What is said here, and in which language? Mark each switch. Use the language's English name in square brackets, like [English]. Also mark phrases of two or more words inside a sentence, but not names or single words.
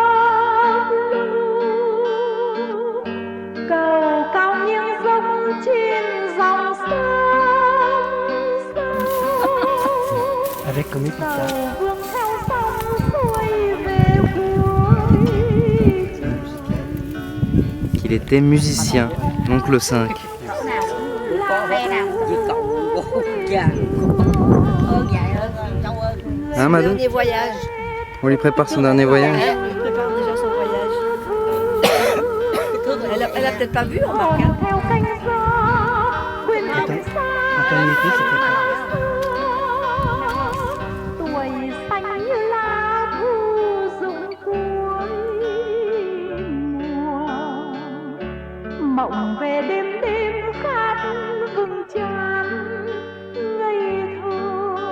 [Vietnamese] cầu cao nghiêng dốc trên dòng sông. [French] Avec comme épitaphe. [Vietnamese] Cầu vương theo sông xuôi về cuối. [French] Qu'il était musicien, l'oncle 5. Hein, Madou? Dernier voyage. On lui prépare son dernier voyage. Ouais, on lui prépare déjà son voyage. Elle a peut-être pas vu, remarque. Hein. Attends, [Vietnamese] tuổi xanh như lá thu rụng cuối mùa, mộng về đêm đêm khát vừng tràn ngây thơ.